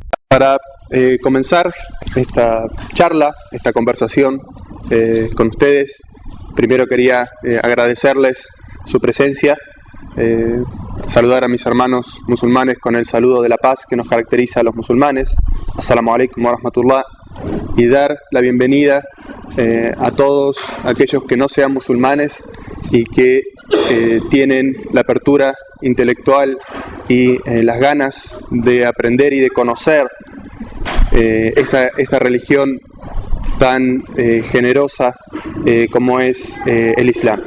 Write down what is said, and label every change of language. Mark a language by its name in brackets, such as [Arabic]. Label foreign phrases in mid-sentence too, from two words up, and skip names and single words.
[Spanish] Para comenzar esta charla, esta conversación con ustedes, primero quería agradecerles su presencia, saludar a mis hermanos musulmanes con el saludo de la paz que nos caracteriza a los musulmanes, [Arabic] السلام عليكم ورحمة الله, [Spanish] y dar la bienvenida a todos aquellos que no sean musulmanes y que tienen la apertura intelectual y las ganas de aprender y de conocer esta religión tan generosa como es el Islam.